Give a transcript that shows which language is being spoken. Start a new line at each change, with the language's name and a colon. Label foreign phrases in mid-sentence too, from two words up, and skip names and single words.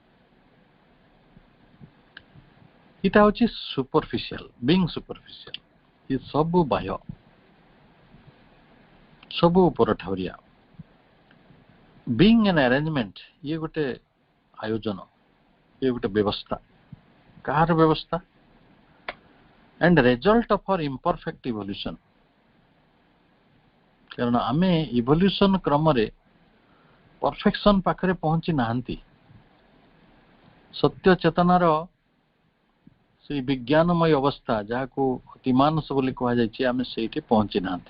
Odia: ଏଇଟା ହଉଛି
English: superficial, being superficial.
Odia: ଏ ସବୁ ବାହ୍ୟ, ସବୁ ଉପର ଠାଉରିଆ।
English: being an arrangement,
Odia: ଇଏ ଗୋଟେ ଆୟୋଜନ, ଇଏ ଗୋଟେ ବ୍ୟବସ୍ଥା। କାହାର ବ୍ୟବସ୍ଥା?
English: and result of our imperfect evolution।
Odia: କାରଣ ଆମେ ଇଭଲ୍ୟୁସନ କ୍ରମରେ ପରଫେକ୍ସନ ପାଖରେ ପହଞ୍ଚି ନାହାନ୍ତି। ସତ୍ୟ ଚେତନାର ସେଇ ବିଜ୍ଞାନମୟ ଅବସ୍ଥା ଯାହାକୁ ଅତିମାନସ ବୋଲି କୁହାଯାଇଛି, ଆମେ ସେଇଠି ପହଞ୍ଚି ନାହାନ୍ତି।